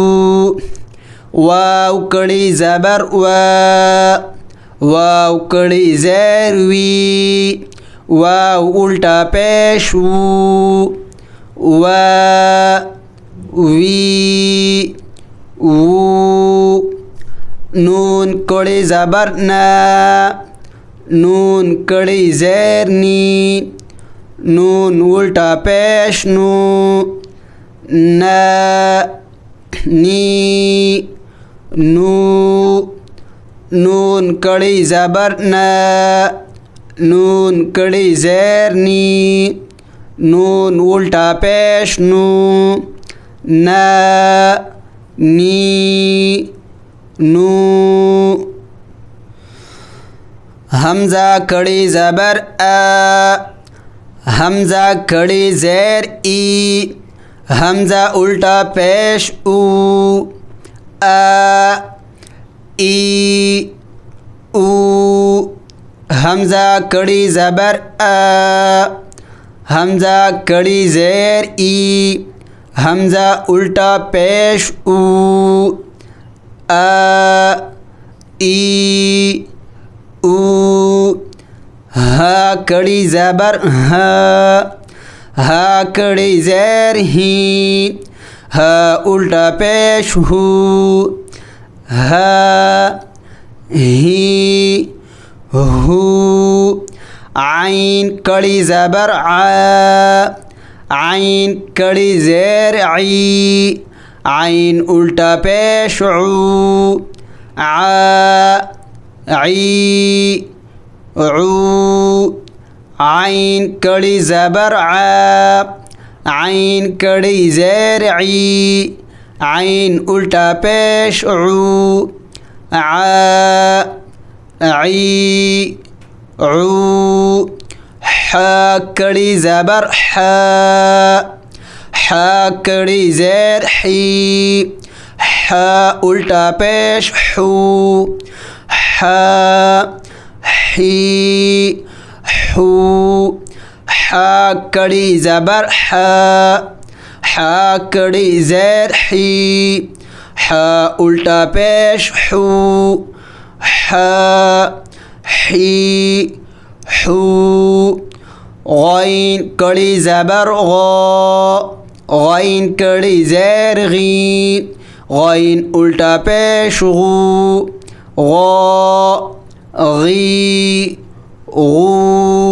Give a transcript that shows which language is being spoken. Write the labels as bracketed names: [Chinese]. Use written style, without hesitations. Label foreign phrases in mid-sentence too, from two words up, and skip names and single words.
[Urdu] واؤ کھڑی زبر واؤ کھڑی زیر وی، واؤ الٹا پیش وو، وا وی وو. نون کھڑی زبر نون کھڑی زیر نی، نون الٹا پیش نو، نا نی نو. نون کھڑی زبر نون کھڑی زیر نی، نون الٹا پیش نو، نا نی نو. ہمزہ کھڑی زبر ہمزہ کھڑی زیر ای، ہمزہ الٹا پیش او، آ ای او. ہمزہ کھڑی زبر آ، ہمزہ کھڑی زیر ای، ہمزہ الٹا پیش او، آ ای او. حا کھڑی زبر حا، حا کھڑی زیر حی، حا الٹا پیش حو، حا حی حو. عین کھڑی زبر آ، عین کھڑی زیر آئی، عین الٹا پیش او، آ آئی او. عین کھڑی زبر آ، عین کھڑی زیر آئی، عین الٹا پیش او، آ آئی او. حا کھڑی زبر حا، حا کھڑی زیر حی، حا الٹا پیش حو، حا حی حو. حا کھڑی زبر حا، حا کھڑی زیر حی، حا الٹا پیش حو، حا حی حو. غین کھڑی زبر غو، غین کھڑی زیر غی، غین الٹا پیش غو، غو غی غو.